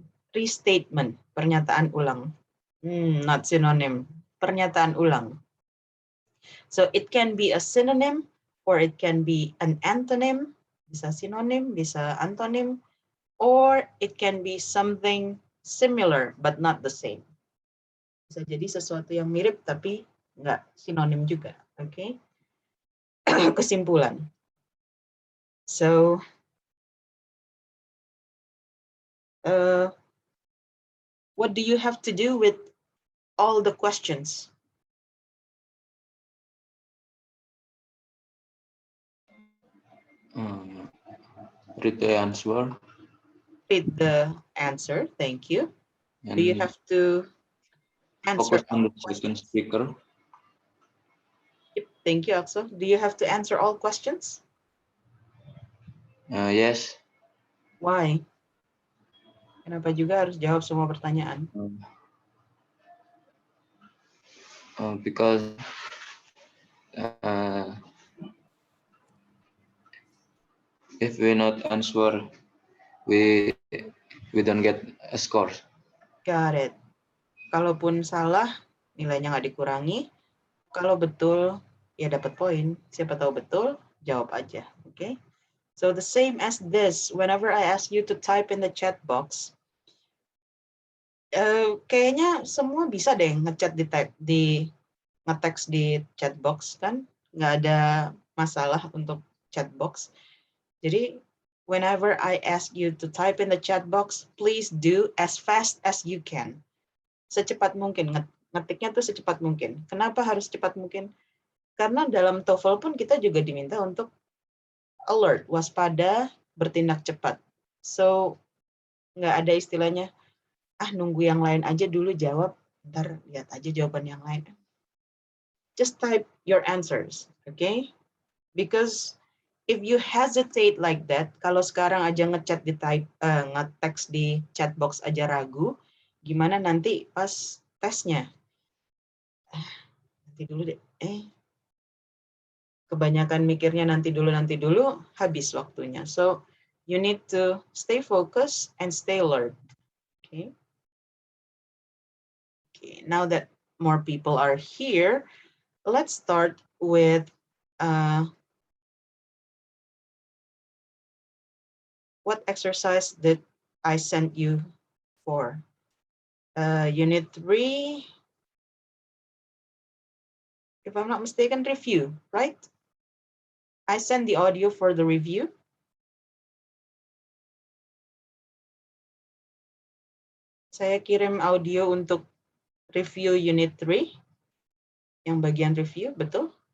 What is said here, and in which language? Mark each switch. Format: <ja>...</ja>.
<en>Restatement,</en> <id>pernyataan ulang.</id> <en>Not synonym,</en> <id>pernyataan ulang.</id> <en>So it can be a synonym or it can be an antonym,</en> <id>bisa synonym, bisa antonym,</id> <en>or it can be something similar but not the same.</en> <id>Bisa jadi sesuatu yang mirip tapi nggak sinonim juga. Okay? Kesimpulan.</id> <en>So, what do you have to do with all the questions? Read the answer. Read the answer. Thank you. And Do you have to answer focus on all the second questions? speaker. Yep, thank you, Axel. Do you have to answer all questions? Yes. Why?</en> <id>Kenapa juga harus jawab semua pertanyaan?</id> <en>Because if we not answer, we don't get a score. Got it.</en> <id>Kalaupun salah, nilainya nggak dikurangi. Kalau betul, ya dapat poin. Siapa tahu betul, jawab aja. Okay?</id> <en>So the same as this, whenever I ask you to type in the chat box,</en> <id>kayaknya semua bisa deh ngechat nge-text di chat box kan? Nggak ada masalah untuk chat box. Jadi whenever I ask you to type in the chat box, please do as fast as you can. Secepat mungkin, ngetiknya tuh secepat mungkin. Kenapa harus cepat mungkin? Karena dalam TOEFL pun kita juga diminta untuk alert, waspada, bertindak cepat. So, nggak ada istilahnya, nunggu yang lain aja dulu jawab, ntar lihat aja jawaban yang lain.</id> <en>Just type your answers, okay? Because if you hesitate like that,</en> <id>kalau sekarang aja ngechat di nge-text di chat box aja ragu, gimana nanti pas tesnya? Nanti dulu deh. Kebanyakan mikirnya nanti dulu, habis waktunya.</id> <en>So, you need to stay focused and stay alert. Okay. Okay. Now that more people are here, let's start with what exercise did I send you for? Unit 3, if I'm not mistaken, review, right? I sent the audio for the review.</en> <id>Saya kirim audio untuk review unit 3, yang bagian review, betul?</id>